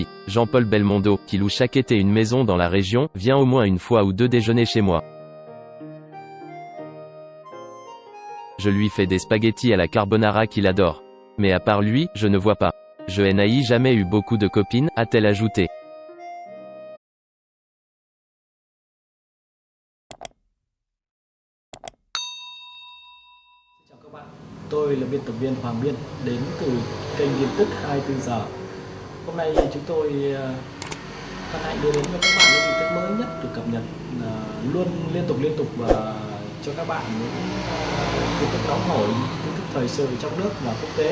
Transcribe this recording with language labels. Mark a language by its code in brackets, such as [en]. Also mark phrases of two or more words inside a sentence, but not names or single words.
[fr] Jean-Paul Belmondo, qui loue chaque été une maison dans la région, vient au moins une fois ou deux déjeuner chez moi. Je lui fais des spaghettis à la carbonara qu'il adore. Mais à part lui, je ne vois pas. Je n'ai jamais eu beaucoup de copines, a-t-elle ajouté. [vi] Chào các bạn, tôi là biên tập viên Hoàng Biên đến từ kênh tin tức 24 giờ. Hôm nay chúng tôi hân hạnh đưa đến cho các bạn những tin tức mới nhất được cập nhật luôn liên tục và cho các bạn những tin tức nóng hổi, tin tức thời sự trong nước và quốc tế.